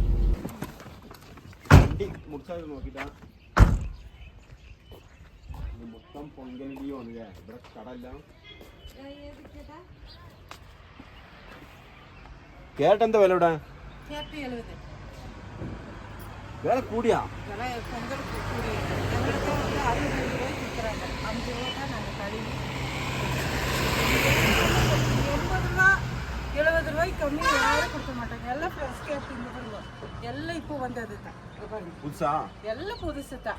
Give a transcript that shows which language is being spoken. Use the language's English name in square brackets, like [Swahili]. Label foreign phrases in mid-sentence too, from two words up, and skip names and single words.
[Malayalam] നോക്കിട്ടാ മൊത്തം പൊങ്കലിയോ ഇവിടെ കടല്ല. ക്യാരറ്റ് എന്താ വില ഇവിടെ? വില കൂടിയാ? [Tamil] கம்மி யாரும் கொடுக்க மாட்டாங்க. எல்லாம் ஃப்ரெஷ் கேப்பிங் எல்லாம் இப்போ வந்தது தான். புதுசா எல்லாம் புதுசு தான்.